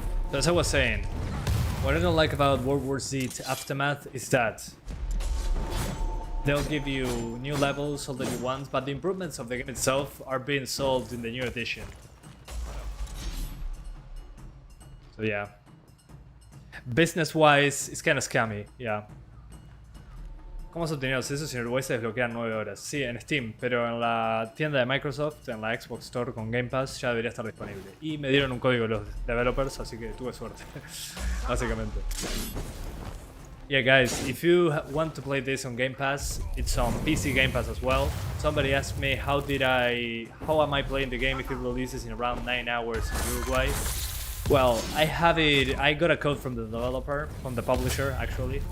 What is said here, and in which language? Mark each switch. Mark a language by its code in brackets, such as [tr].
[en] So as I was saying, what I don't like about World War Z Aftermath is that they'll give you new levels, all the new ones, but the improvements of the game itself are being solved in the new edition. So yeah. Business-wise, it's kind of scammy, yeah. [es] ¿Cómo has obtenido eso, señor? Voy a desbloquear 9 horas. Sí, en Steam, pero en la tienda de Microsoft, en la Xbox Store con Game Pass, ya debería estar disponible. Y me dieron un código los developers, así que tuve suerte, básicamente. [en] Yeah, guys, if you want to play this on Game Pass, it's on PC Game Pass as well. Somebody asked me how am I playing the game if it releases in around 9 hours in Uruguay. Well, I got a code from the developer, from the publisher actually.